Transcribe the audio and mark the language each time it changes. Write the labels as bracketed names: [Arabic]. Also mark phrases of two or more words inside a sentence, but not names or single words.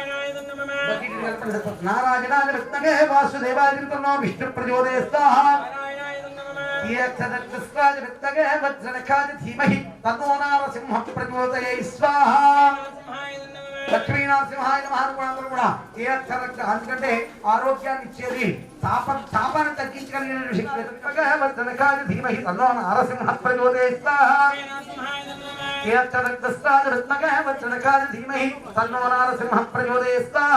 [Sanskrit] नारायणाय विद्महे वासुदेवाय धीमहि तन्नो विष्णु प्रचोदयात् स्वाहा यक्षदक्षस्वाज विद्महे वज्रनखाय धीमहि तन्नो नारसिंह प्रचोदयात् स्वाहा लक्ष्मी नरसिंहाय नमः [Telugu] ఏ అక్షరం అందుకంటే ఆరోగ్యాన్ని ఇచ్చేది తాపాన్ని తగ్గించగలిగిన శక్తి [Sanskrit] ధీమహి తన్నో నరసింహ ప్రచోదయాత్ [Telugu] ఏ అక్షరం [Sanskrit] ధీమహి తన్నో నరసింహ ప్రచోదయాత్